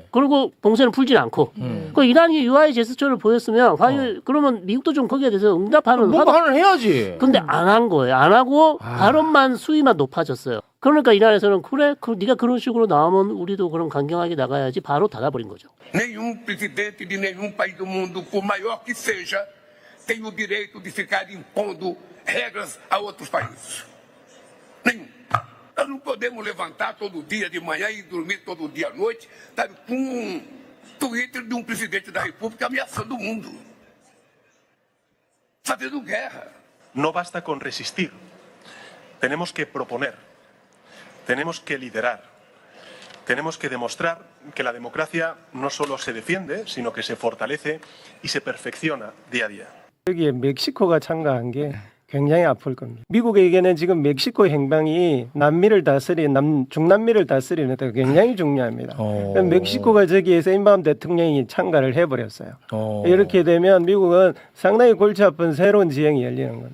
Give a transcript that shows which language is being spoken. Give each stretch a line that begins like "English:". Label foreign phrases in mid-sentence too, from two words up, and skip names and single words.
Korean: 그리고 봉쇄는 풀지 않고. 그 이란이 유아의 제스처를 보였으면 그러면 미국도 좀 거기에 대해서 응답하는 뭔가 하나 해야지. 근데 안 한 거예요. 안 하고 발언만 수위만 높아졌어요. 그러니까 이란에서는 그래, 네가 그런 식으로 나오면 우리도 그럼 강경하게 나가야지 바로 닫아버린 거죠.
Portuguese: Nenhum presidente de nenhum país do mundo, por maior que seja, tem o direito de ficar impondo regras a outros países. Nenhum. Nós não podemos levantar todo dia de manhã e dormir todo dia à noite, sabe, com um Twitter de um presidente da República ameaçando o mundo, fazendo guerra.
Spanish: No basta con resistir. Tenemos que proponer. Tenemos que liderar. Tenemos que demostrar que la democracia no solo se defiende, sino que se fortalece y se perfecciona día a día.
Korean: 여기에 멕시코가 참가한 게 굉장히 아플 겁니다. 미국에게는 지금 멕시코 행방이 중남미를 다스리는 데 굉장히 중요합니다. 멕시코가 저기에서 임밤 대통령이 참가를 해버렸어요. 이렇게 되면 미국은 상당히 골치 아픈 새로운 지형이 열리는 겁니다.